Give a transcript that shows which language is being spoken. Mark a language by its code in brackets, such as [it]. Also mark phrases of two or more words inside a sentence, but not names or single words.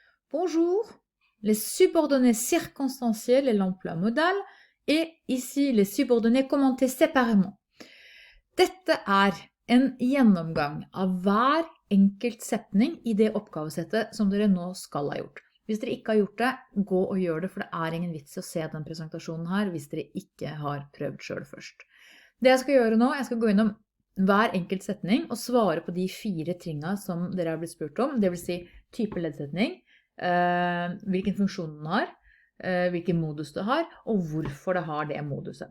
[fr] Bonjour, les subordonnés circonstanciels et l'emploi modal, et ici les subordonnés commentés séparément. [no] Dette en gjennomgang av hver enkelt setning i det oppgavesettet som dere nå skal ha gjort. Hvis dere ikke har gjort det, gå og gjør det, for det er ingen vits i å se den presentasjonen her hvis dere ikke har prøvd selv først. Det jeg skal gjøre nå, jeg skal gå innom hver enkelt setning og svare på de 4 tingene som dere har blitt spurt om, det vil si type leddsetning, hvilken funksjon den har, hvilken modus det har, og hvorfor det har det moduset.